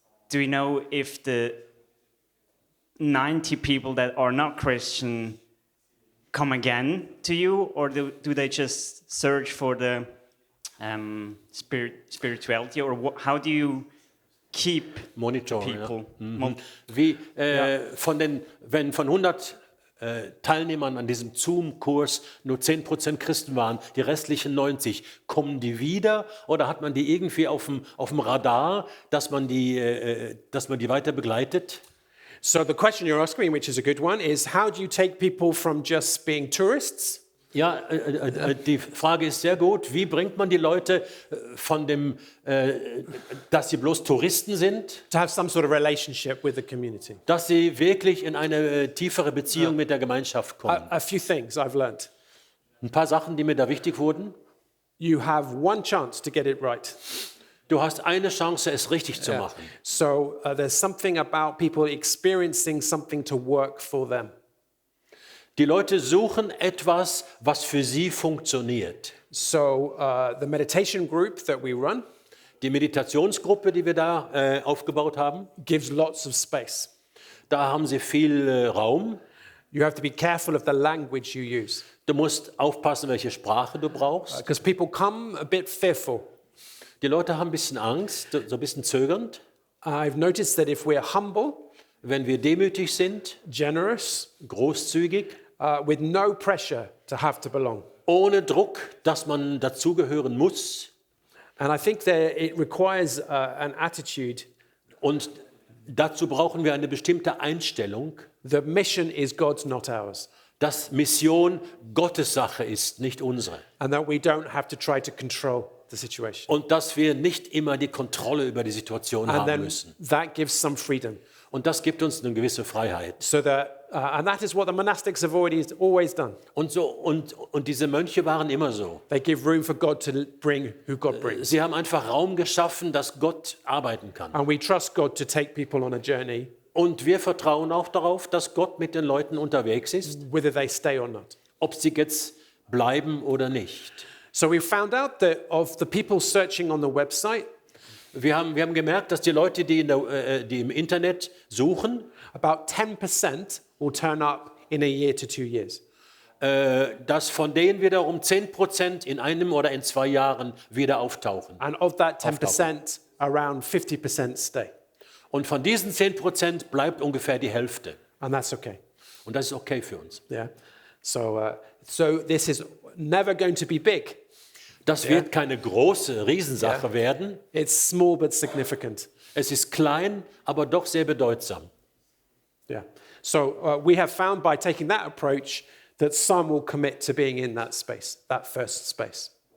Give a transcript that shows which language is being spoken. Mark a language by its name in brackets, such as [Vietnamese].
[English] Do you know if the 90 people that are not Christian come again to you, or do they just search for the spirituality, or how do you keep Monitor. people? [German] Wie wenn von 100 Teilnehmern an diesem Zoom-Kurs nur 10% Christen waren, die restlichen 90, kommen die wieder oder hat man die irgendwie auf dem Radar, dass man die weiter begleitet? [English] So the question you're asking, which is a good one, is how do you take people from just being tourists? [German] Ja, die Frage ist sehr gut. Wie bringt man die Leute von dem, dass sie bloß Touristen sind, [English] To have some sort of relationship with the community. [German] dass sie wirklich in eine tiefere Beziehung mit der Gemeinschaft kommen? [English] A few things I've learned. [German] Ein paar Sachen, die mir da wichtig wurden. [English] You have one chance to get it right. [German] Du hast eine Chance, es richtig zu Yeah. machen. [English] So there's something about people experiencing something to work for them. [German] Die Leute suchen etwas, was für sie funktioniert. [English] So the meditation group that we run [German] Die Meditationsgruppe, die wir da aufgebaut haben, [English] gives lots of space. [German] da haben sie viel Raum. [English] You have to be careful of the language you use [German] Du musst aufpassen, welche Sprache du brauchst. [English] because people come a bit fearful. [German] Die Leute haben ein bisschen Angst, so ein bisschen zögernd. [English] I've noticed that if we're humble, [German] Wenn wir demütig sind, [English] generous, [German] großzügig, [English] with no pressure to have to belong. [German] ohne Druck, dass man dazugehören muss. [English] And I think that it requires an attitude. [German] Und dazu brauchen wir eine bestimmte Einstellung, [English] The mission is God's, not ours. [German] dass Mission Gottes Sache ist, nicht unsere. [English] And that we don't have to try to control the situation. [German] Und dass wir nicht immer die Kontrolle über die Situation [English] And [German] haben [English] then [German] müssen. [English] that gives some freedom. [German] Und das gibt uns eine gewisse Freiheit. [English] So that, and that is what the monastics have always done. [German] Und diese Mönche waren immer so. [English] They give room for God to bring who God brings. [German] Sie haben einfach Raum geschaffen, dass Gott arbeiten kann. [English] And we trust God to take people on a journey, [German] Und wir vertrauen auch darauf, dass Gott mit den Leuten unterwegs ist, [English] whether they stay or not. [German] ob sie jetzt bleiben oder nicht. [English] So we found out that of the people searching on the website, [German] Wir haben gemerkt, dass die Leute, die im Internet suchen, [English] about 10% will turn up in a year to 2 years. [German] dass von denen wiederum 10% in einem oder in 2 Jahren wieder auftauchen. [English] And of that 10%, around 50% stay. [German] Und von diesen 10% bleibt ungefähr die Hälfte. [English] And that's okay. [German] Und das ist okay für uns. Yeah. [English] So this is never going to be big. [German] Das wird keine große Riesensache werden. [English] It's small but significant. [German] Es ist klein, aber doch sehr bedeutsam. Yeah. [English] So we have found by taking that approach that some will commit to being in that space, that first space.